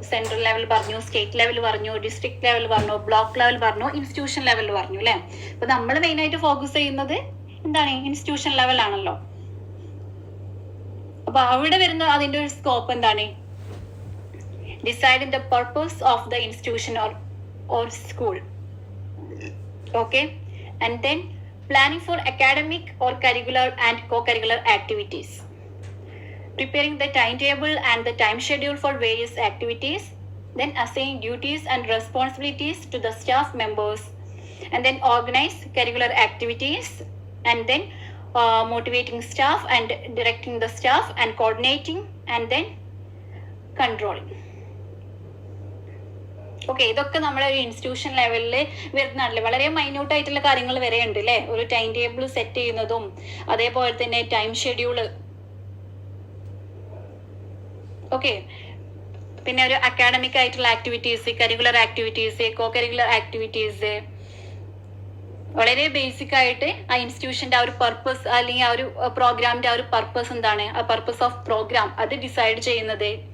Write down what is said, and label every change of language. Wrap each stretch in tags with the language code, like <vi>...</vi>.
<ml>Central level പറഞ്ഞു, state level പറഞ്ഞു, district level പറഞ്ഞു, ബ്ലോക്ക് ലെവൽ പറഞ്ഞു, ഇൻസ്റ്റിറ്റ്യൂഷൻ ലെവൽ പറഞ്ഞു അല്ലെ. അപ്പൊ നമ്മൾ മെയിൻ ആയിട്ട് ഫോക്കസ് ചെയ്യുന്നത് എന്താണ്, ഇൻസ്റ്റിറ്റ്യൂഷൻ ലെവൽ ആണല്ലോ. അപ്പൊ അവിടെ വരുന്ന അതിന്റെ ഒരു സ്കോപ്പ് എന്താണ്,</ml> <en>Deciding the purpose of the institution or school. Okay, and then planning for academic or curricular and co-curricular activities, preparing the timetable and the time schedule for various activities, then assigning duties and responsibilities to the staff members, and then organize curricular activities, and then motivating staff and directing the staff and coordinating, and then controlling.</en> <ml>Okay, ഇതൊക്കെ നമ്മുടെ ഒരു institution ലെവലിൽ വരുന്നതല്ലേ. വളരെ minute ആയിട്ടുള്ള കാര്യങ്ങൾ വരെ ഉണ്ട് അല്ലേ. ഒരു ടൈം ടേബിൾ സെറ്റ് ചെയ്യുന്നതും അതേപോലെ തന്നെ ടൈം ഷെഡ്യൂള്. ഓക്കെ, പിന്നെ ഒരു അക്കാഡമിക് ആയിട്ടുള്ള activities, curricular activities, co curricular activities, വളരെ ബേസിക് ആയിട്ട് ആ ഇൻസ്റ്റിറ്റ്യൂഷന്റെ ആ ഒരു പർപ്പസ് അല്ലെങ്കിൽ ആ ഒരു പ്രോഗ്രാമിന്റെ ആ ഒരു പർപ്പസ് എന്താണ്, ആ പർപ്പസ് ഓഫ് പ്രോഗ്രാം അത് ഡിസൈഡ് ചെയ്യുന്നത്.</ml>